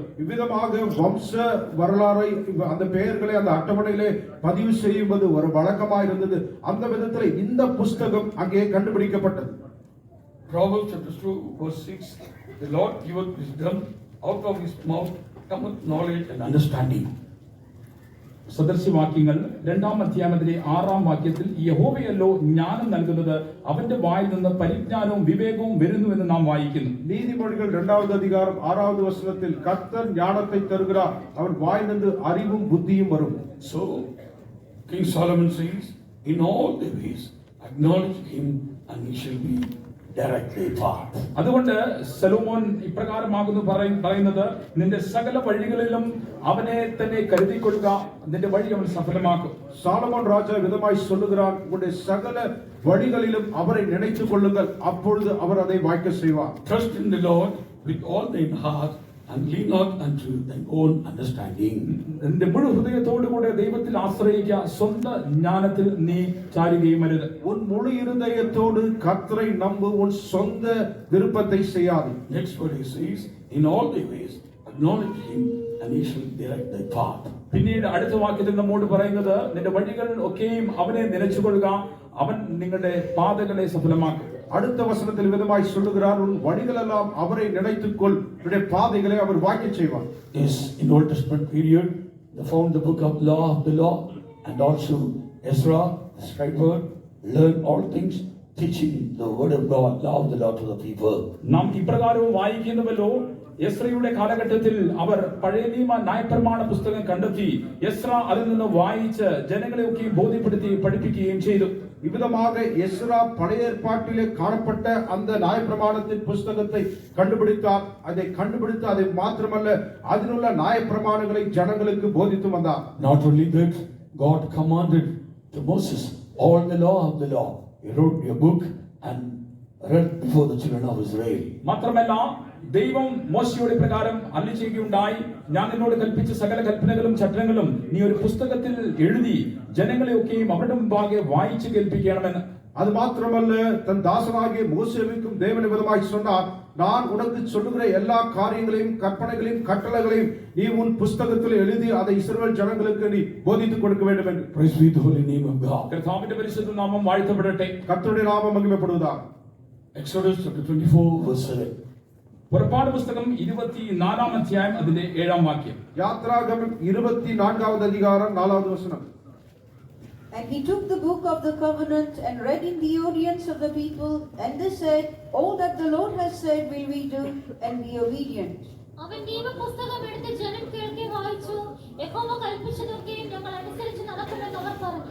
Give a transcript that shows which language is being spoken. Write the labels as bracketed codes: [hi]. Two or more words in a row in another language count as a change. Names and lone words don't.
[ta] இவ்விதமாக வம்ச வரலாறை அந்த பெயர்களை அந்த அட்டவணையிலே பதிவு செய்வது ஒரு வழக்கமாக இருந்தது. அந்த விதத்தில் இந்த புஸ்தகம் அங்கே கண்டுபிடிக்கப்பட்டது. [en] Proverbs chapter 2 verse 6, the Lord giveth wisdom, out of his mouth cometh knowledge and understanding. [ml] സദൃശ്യവാക്യങ്ങൾ 2-ാം അധ്യായത്തിലെ 6-ാം വാക്യത്തിൽ യഹോവയല്ലോ ജ്ഞാനം നൽകുന്നത്, അവന്റെ വായിൽ നിന്ന് പരിജ്ഞാനവും വിവേകവും വരുന്നുവെന്ന് നാം വായിക്കുന്നു. [ta] நீதிமொழிகள் 2வது அதிகாரம் 6வது வசனத்தில் கர்த்தர் ஞானத்தை தருகிறார், அவர் வாயிலிருந்து அறிவும் புத்தியும் வரும். [en] So King Solomon says, in all their ways acknowledge him and he shall be directly path. [ml] അതുകൊണ്ട് സലോമോൻ ഇപ്രകാരമാകുന്നു പറയുന്നത്, നിന്റെ സകല വഴികളിലും അവനെ തന്നെ കരുതിക്കൊള്ളുക, നിന്റെ വഴി അവൻ സഫലമാക്കും. [ta] சாலமோன் ராஜா விதமாய் சொல்லுகிறான், உங்களுடைய சகல வழிகளிலும் அவரை நினைத்துக் கொள்ளுங்கள், அப்பொழுது அவர் அதை வாய்க்க செய்வார். [en] Trust in the Lord with all thine heart and lean not unto thine own understanding. [ml] നിന്റെ മുഴു ഹൃദയത്തോടുകൂടെ ദൈവത്തിൽ ആശ്രയിക്കുക, സ്വന്തം ജ്ഞാനത്തിൽ നീ ചാരുകയും അരുത്. [ta] உன் முழு இருதயத்தோடு கர்த்தரை நம்பு, உன் சொந்த விருப்பத்தை செய்யாதே. [en] Next word he says, in all thy ways acknowledge him and he shall direct thy path. [ml] പിന്നീട് അടുത്ത വാക്യത്തിൽ നമ്മോട് പറയുന്നത്, നിന്റെ വഴികൾ ഒക്കെയും അവനെ നനച്ചുകൊള്ളുക, അവൻ നിങ്ങളുടെ പാതകളെ സഫലമാക്കും. [ta] அடுத்த வசனத்தில் விதமாய் சொல்லுகிறார், உன் வழிகளெல்லாம் அவரை நினைத்துக்கொள், உன்னுடைய பாதைகளை அவர் வாய்க்க செய்வார். [en] Yes, in Old Testament period they found the book of law of the law, and also Ezra the scribe learned all things, teaching the word of God, law of the law to the people. [ml] നാം ഇപ്രകാരവും വായിക്കുന്നുവല്ലോ, എസ്രയുടെ കാലഘട്ടത്തിൽ അവർ പഴയ നിയമ ന്യായപ്രമാണ പുസ്തകം കണ്ടെത്തി, എസ്ര അതിൽ നിന്ന് വായിച്ച് ജനങ്ങളെയൊക്കെയും ബോധ്യപ്പെടുത്തി പഠിപ്പിക്കുകയും ചെയ്തു. [ta] இவ்விதமாக எஸ்ரா பழைய ஏற்பாட்டிலே காணப்பட்ட அந்த நியாயப்பிரமாணத்தின் புஸ்தகத்தை கண்டுபிடித்தார். அதை மாத்திரமல்ல, அதிலுள்ள நியாயப்பிரமாணங்களை ஜனங்களுக்கு போதித்து வந்தார். [en] Not only that, God commanded to Moses all the law of the law. He wrote a book and read before the children of Israel. [ml] മാത്രമല്ല, ദൈവം മോശയുടെ പ്രകാരം അരുളിച്ചെയ്യുകയുണ്ടായി, ഞാൻ നിന്നോട് കൽപ്പിച്ച സകല കൽപ്പനകളും ചട്ടങ്ങളും നീ ഒരു പുസ്തകത്തിൽ എഴുതി ജനങ്ങളെയൊക്കെയും അവരുടെ മുമ്പാകെ വായിച്ചു കേൾപ്പിക്കണമെന്ന്. [ta] அது மாத்திரமல்ல, தன் தாசனாகிய மோசேவுக்கும் தேவன் விதமாய் சொன்னார், நான் உனக்கு சொல்லுகிற எல்லா காரியங்களையும் கற்பனைகளையும் கட்டளைகளையும் நீ உன் புஸ்தகத்தில் எழுதி அதை இஸ்ரவேல் ஜனங்களுக்கு நீ போதித்துக் கொடுக்க வேண்டும் என்று. [en] Praise be the holy name of God. [ml] കർത്താവിന്റെ പരിശുദ്ധ നാമം വാഴ്ത്തപ്പെടട്ടെ. [ta] கர்த்தருடைய நாமம் மகிமைப்படுவதாக. [en] Exodus chapter 24 verse 7. [ml] പുറപ്പാട് പുസ്തകം 24-ാം അധ്യായം അതിന്റെ 7-ാം വാക്യം. [ta] யாத்ராகமம் 24வது அதிகாரம் 4வது வசனம். [en] And he took the book of the covenant and read in the audience of the people, and they said, all that the Lord has said will we do, and be obedient. [ml] അവൻ നിയമപുസ്തകം എടുത്ത് ജനം കേൾക്കെ വായിച്ചു, യഹോവ കൽപ്പിച്ചതൊക്കെയും ഞങ്ങൾ അനുസരിച്ച് നടക്കുമെന്ന് അവർ പറഞ്ഞു.